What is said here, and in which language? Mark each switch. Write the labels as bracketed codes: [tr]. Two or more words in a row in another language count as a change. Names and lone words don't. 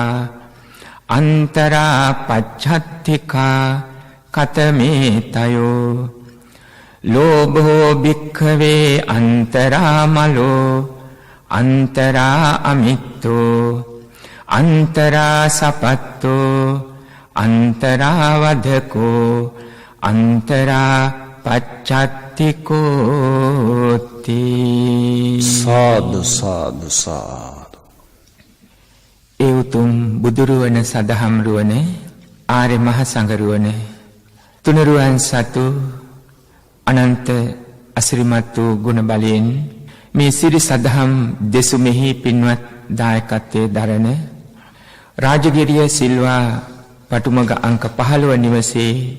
[pi] අන්තරා පච්ඡත්තිකා කතමේ තයෝ ලෝභෝ භික්ඛවේ අන්තරාමලෝ අන්තරා අමිත්තෝ අන්තරා සපත්තෝ අන්තරා වදකෝ අන්තරා පච්ඡත්තිකෝති. සාදු සාදු සාදු. [si] ඒ උතුම් බුදුරුවන සදහම් රුවන ආර්ය මහ සංඝරුවන තුනුරුවන් සතු අනන්ත අසිරිමත් වූ ගුණ බලයෙන් මේ සිරි සදහම් දෙසුමෙහි පින්වත් දායකත්වයේ දරන රාජගිරිය සිල්වා පටුමග අංක 15 නිවසේ